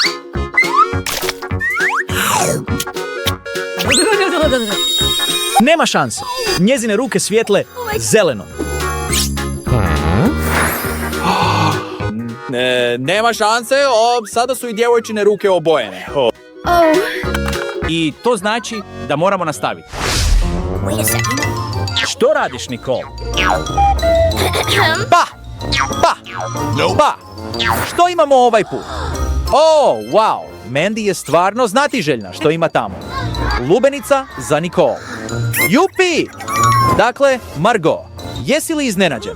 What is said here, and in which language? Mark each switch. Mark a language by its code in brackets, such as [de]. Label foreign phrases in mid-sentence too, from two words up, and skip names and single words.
[hr] Nema šanse. Njezine ruke svijetle zeleno. Nema šanse, sada su i djevojčine ruke obojene. I to znači da moramo nastaviti. [en] Wait a second. [hr] Što radiš, Nicole? Pa! Što imamo ovaj put? [en] Oh, wow! [hr] Mandy je stvarno znatiželjna što ima tamo. Lubenica za Nicole. Jupi! Dakle, Margot, jesi li iznenađena?